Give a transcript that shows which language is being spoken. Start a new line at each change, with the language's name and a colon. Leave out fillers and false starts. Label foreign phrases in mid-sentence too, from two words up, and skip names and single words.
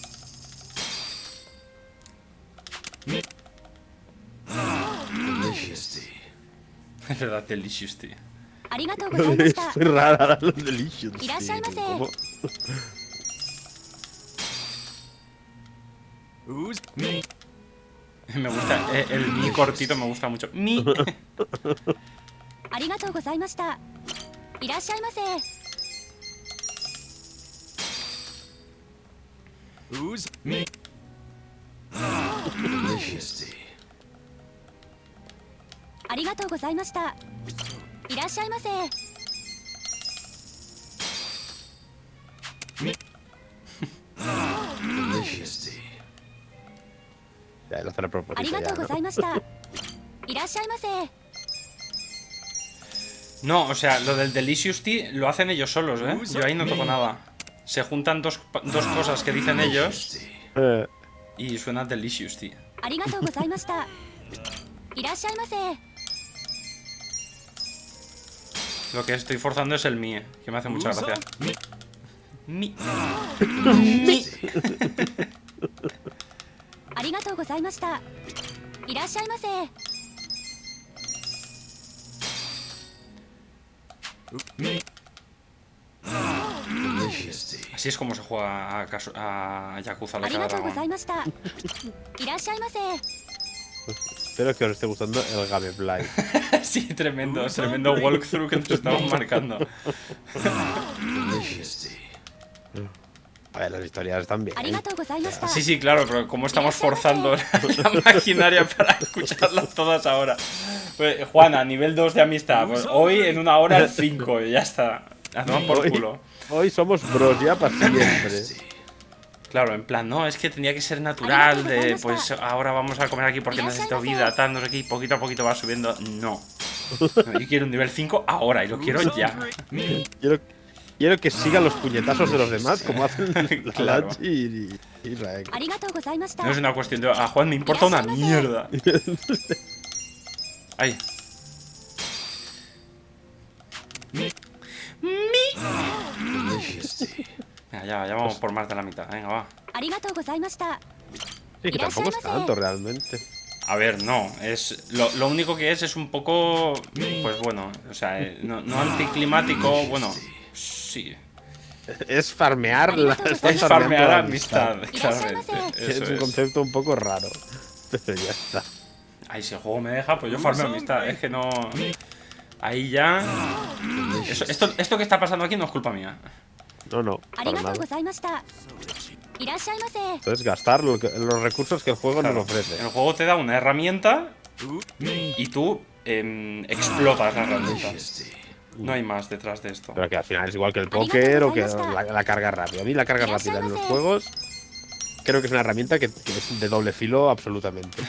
English: Delicious tea.
Spanish: Es verdad, delicious, tío. Es muy rara los delicious. Sí, ¿cómo?
English: Who's
Spanish: Me gusta, el mi cortito me gusta mucho. Mi.
English: Who's me? Delicious tea.
Japanese: ありがとうございました。いらっしゃいませ。
English: Delicious tea.
Spanish: Ya, lo hace a
Japanese: あ
Spanish: propósito
Japanese: りがと
Spanish: ya,
Japanese: うご
Spanish: ¿no?
Japanese: ざいました。いらっしゃいませ。
Spanish: No, o sea, lo del
English: delicious tea
Spanish: lo hacen ellos solos, ¿eh? Yo ahí no toco nada. Se juntan dos cosas que dicen ellos y suena
English: delicious tea.
Japanese: ありがとうございました。いらっしゃいませ。
Spanish: Lo que estoy forzando es el mi, que me hace mucha gracia. Mi.
Japanese: ありがとうございました。いらっしゃいませ。
English: Delicious
Spanish: Así es como se juega a Yakuza, la
Japanese: ありがとうござ
Spanish: dragón.
Japanese: いましたいらっしゃいませ
Spanish: Espero que os esté gustando el gameplay. Sí, tremendo walkthrough que nos estamos marcando. A ver, las historias están bien.
Japanese: ありがとうございました
Spanish: Sí, claro, pero ¿cómo estamos forzando la maquinaria para escucharlas todas ahora? Pues, Juana, nivel 2 de amistad. Pues hoy en 1 hora el 5 y ya está. A tomar por culo. Hoy somos bros ya para siempre. Claro, en plan, no, es que tenía que ser natural, de pues ahora vamos a comer aquí porque necesito vida, tal, no sé qué, y poquito a poquito va subiendo. No. Yo quiero un nivel 5 ahora y lo quiero ya. Quiero que sigan los puñetazos de los demás como hacen Claro. Lachi y Raek.
Japanese: ありがとうございました
Spanish: No es una cuestión de a Juan me importa una mierda. Ahí. Venga, ya vamos por más de la mitad. Venga, va.
Japanese: ありがとうございました
Spanish: Sí, que tampoco es tanto realmente. A ver, no, es lo único que es un poco, pues bueno, o sea, no anticlimático, bueno, sí. Es farmear la Es farmear amistad, claramente. Es Eso un concepto un poco raro. Pero ya está. Ay, si el juego me deja, pues yo farmeo amistad, es que no. Ahí ya. Esto que está pasando aquí no es culpa mía. No,
Japanese: あり
Spanish: para
Japanese: がとう
Spanish: nada.
Japanese: ございましたいらっしゃいませ
Spanish: Entonces gastar los recursos que el juego Claro, nos ofrece. el juego te da una herramienta y tú explotas la herramienta. No hay más detrás de esto. Pero que al final es igual que el póker o que la carga rápida. A mí la carga rápida en los juegos creo que es una herramienta que es de doble filo absolutamente.